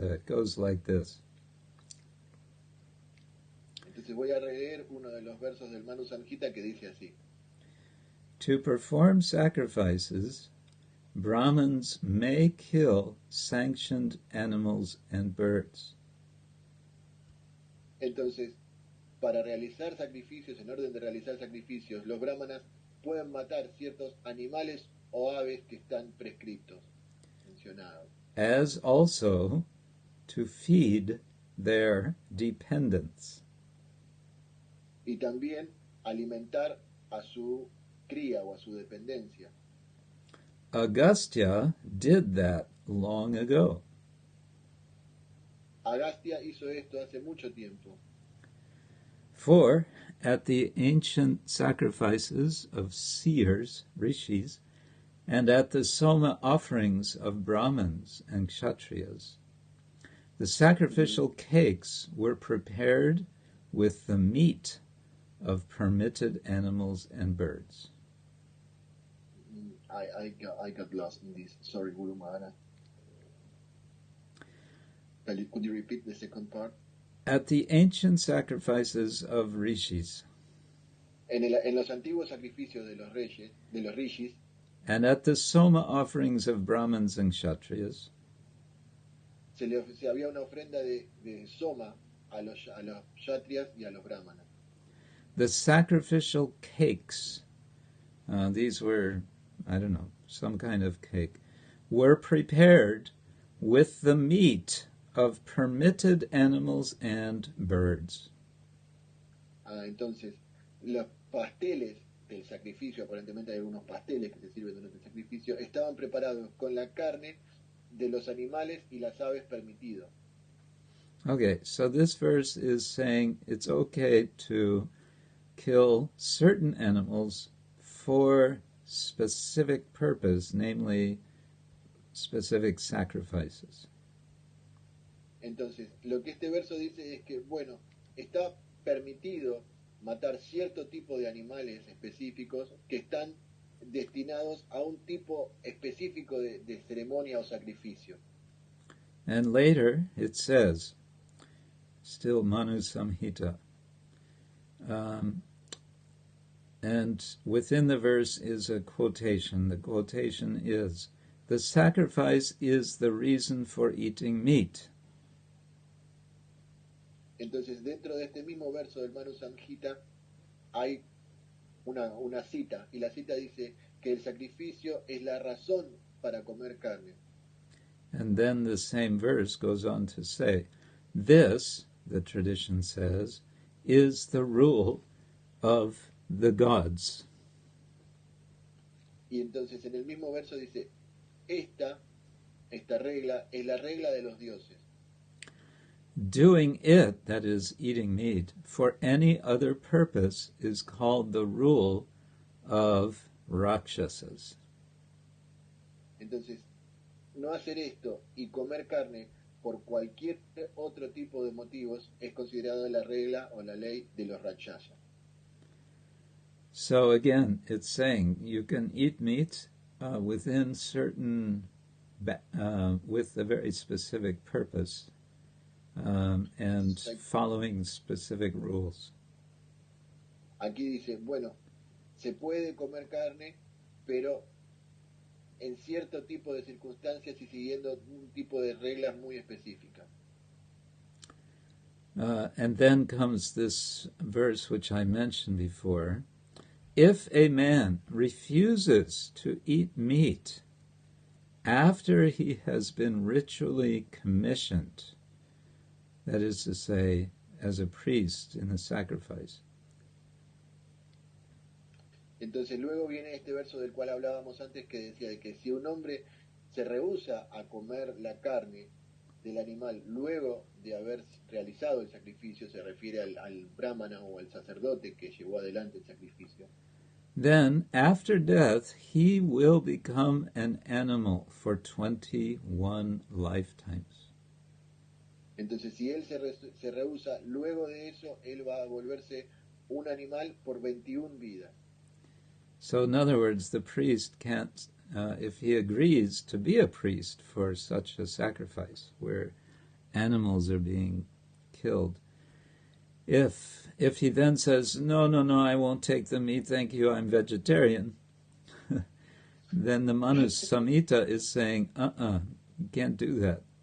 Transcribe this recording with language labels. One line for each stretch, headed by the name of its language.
English: It goes like this.
Spanish: Entonces voy a leer uno de los versos del Manusamhita que dice así.
English: To perform sacrifices, Brahmins may kill sanctioned animals and birds.
Spanish: Entonces, para realizar sacrificios, en orden de realizar sacrificios, los brahmanas pueden matar ciertos animales o aves que están prescriptos, mencionados.
English: As also to feed their dependents.
Spanish: Y también alimentar a su cría o a su dependencia.
English: Agastya did that long ago.
Spanish: Agastya hizo esto hace mucho tiempo.
English: For at the ancient sacrifices of seers, rishis, and at the soma offerings of Brahmins and Kshatriyas, the sacrificial cakes were prepared with the meat of permitted animals and birds. I got lost in this. Sorry, Guru Maharaj. Could you repeat the second part? At the ancient sacrifices of rishis.
Spanish: En los antiguos sacrificios de los rishis,
English: and at the soma offerings of Brahmins and Kshatriyas,
Spanish: se había una ofrenda de soma a los kshatriyas y a los brahmanas.
English: The sacrificial cakes, these were, I don't know, some kind of cake, were prepared with the meat of permitted animals and birds.
Spanish: Entonces, los pasteles del sacrificio, aparentemente hay algunos pasteles que se sirven durante el sacrificio, estaban preparados con la carne de los animales y las aves permitidos.
English: Okay, so this verse is saying it's okay to kill certain animals for specific purpose, namely specific sacrifices.
Spanish: Entonces, lo que este verso dice es que, bueno, está permitido matar cierto tipo de animales específicos que están destinados a un tipo específico de ceremonia o sacrificio.
English: And later it says, still Manusamhita, and within the verse is a quotation. The quotation is, "The sacrifice is the reason for eating meat."
Spanish: Entonces, dentro de este mismo verso del Manusamhita hay una cita, y la cita dice que el sacrificio es la razón para comer carne.
English: And then the same verse goes on to say, this, the tradition says, is the rule of the gods.
Spanish: Y entonces en el mismo verso dice, esta regla es la regla de los dioses.
English: Doing it, that is, eating meat, for any other purpose is called the rule of Rakshasas.
Spanish: Entonces, no hacer esto y comer carne por cualquier otro tipo de motivos es considerado la regla o la ley de los Rakshasas.
English: So again, it's saying you can eat meat within certain, with a very specific purpose and following specific rules.
Spanish: Aquí dice, bueno, se puede comer carne, pero en cierto tipo de circunstancias y siguiendo un tipo de reglas muy específicas.
English: And then comes this verse which I mentioned before. If a man refuses to eat meat after he has been ritually commissioned, that is to say, as a priest in the sacrifice.
Spanish: Entonces luego viene este verso del cual hablábamos antes que decía de que si un hombre se rehúsa a comer la carne del animal luego de haber realizado el sacrificio, se refiere al brahmana o al sacerdote que llevó adelante el sacrificio.
English: Then, after death, he will become an animal for 21 lifetimes.
Spanish: Entonces, si él se rehúsa, luego de eso, él va a volverse un animal por 21 vidas.
English: So, in other words, the priest can't, if he agrees to be a priest for such a sacrifice, where animals are being killed, if he then says, no, I won't take the meat, thank you, I'm vegetarian, then the Manusamhita is saying, you can't do that.